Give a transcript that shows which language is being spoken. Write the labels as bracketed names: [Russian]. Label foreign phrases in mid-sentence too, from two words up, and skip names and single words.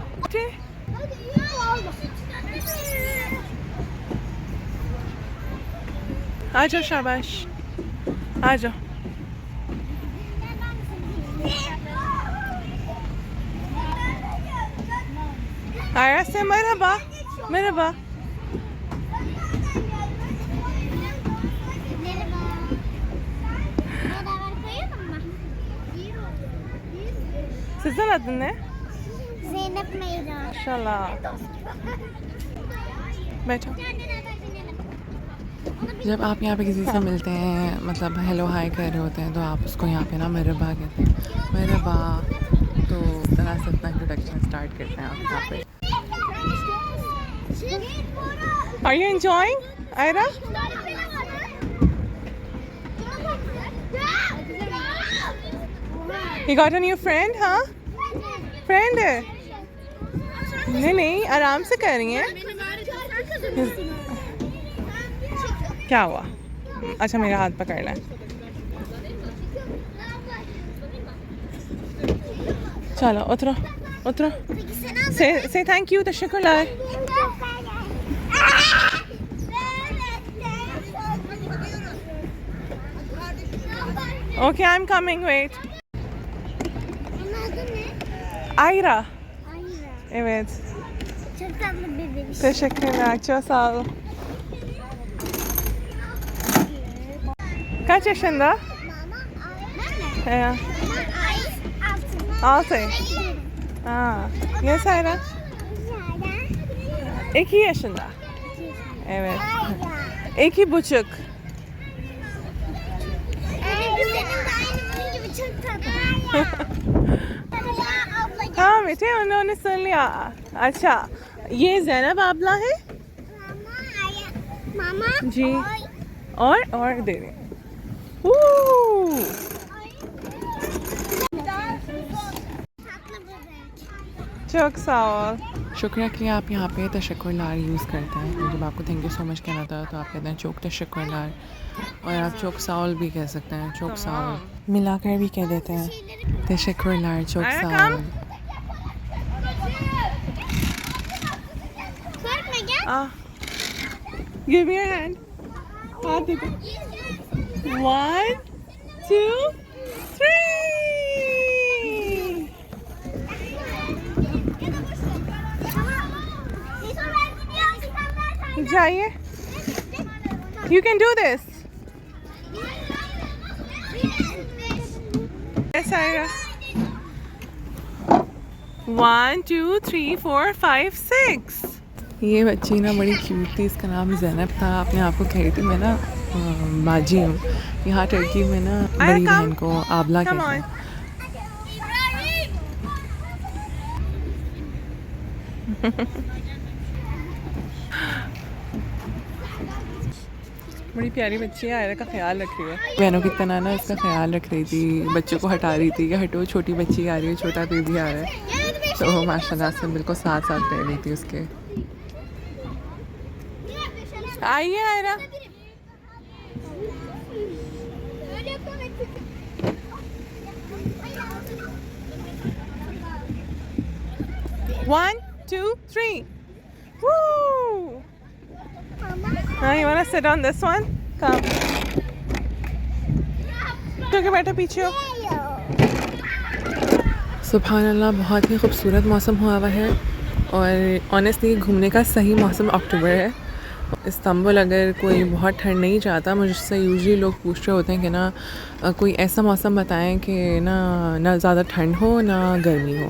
[Hindi] बैठे। आ जाओ, शाबाश, आ जाओ। आया से मरहबा, मरहबा। [Turkish] Sizin adın ne? Zeynep Meyra. Maşallah. [Hindi] बैठो। जब आप यहाँ पे किसी से मिलते हैं, मतलब [English] hello hi [Hindi] कह रहे होते हैं, तो आप उसको यहाँ पे ना मरहबा कहते हैं, मरहबा। तो तरह से अपना इंट्रोडक्शन स्टार्ट करते हैं आप यहाँ पे। [English] Are you enjoying, Ira? You got a new friend, हाँ? [Hindi] Friend है? नहीं नहीं, आराम से कर रही हैं। क्या हुआ? अच्छा, मेरा हाथ पकड़ लें। चलो उतरो, उतरो। [English] Say thank you, teşekkürler. Okay, I'm coming. Wait. [Turkish] Ira. Evet. Çok tatlı bir bebiş. Teşekkürler. Çok sağ olun. Kaç yaşında? Mama, ben mi? [English] 6. Aa. Yes, Ira. [Turkish] 2 yaşında. Evet. 2,5. [Hindi] हाँ बेटे, उन्होंने सुन लिया। अच्छा, ये ज़ैनब आबला है Mama. जी। और दे रहे। [Turkish] çok sağ ol। [Hindi] शुक्रिया कि आप यहाँ पे तशक्कुरलार यूज़ करते हैं। जब आपको [English] thank you so much [Hindi] कहना था तो आप कहते हैं [Turkish] çok teşekkürler, [Hindi] और आप [Turkish] çok sağ ol [Hindi] भी कह सकते हैं, [Turkish] çok sağ ol [Hindi] मिलाकर भी कह देते हैं। [Turkish] teşekkürler, çok sağ ol. [English] Give me your hand. [Hindi] हाथ दे दो। 1, 2, 3. जाइए। [English] You can do this. Yes, Ira. 1, 2, 3, 4, 5, 6. [Hindi] ये बच्ची ना बड़ी क्यूट थी, इसका नाम ज़ैनब था। अपने आप को कह रही थी मैं ना बाजी हूँ। यहाँ टर्की में ना बड़ी बहन को आबला कहते हैं। बड़ी प्यारी बच्ची है, आयरा का ख्याल रख रही है। बहनों की तरह ना इसका ख्याल रख रही थी, बच्चों को हटा रही थी कि हटो, छोटी बच्ची आ रही है, छोटा बेबी आ रहा है। तो माशाल्लाह से बिल्कुल साथ साथ रह रही थी उसके। आइए आयरा। [English] One, 2, 3. Woo! Now you wanna sit on this one? Come. [Hindi] क्योंकि बैठो पीछे हो। [Arabic] سبحان الله, [Hindi] बहुत ही खूबसूरत मौसम हुआ हुआ है, और ऑनेस्टली घूमने का सही मौसम अक्टूबर है। इस्तांबुल अगर कोई बहुत ठंड नहीं चाहता, मुझसे यूजुअली लोग पूछ रहे होते हैं कि ना कोई ऐसा मौसम बताएं कि ना ज़्यादा ठंड हो ना गर्मी हो।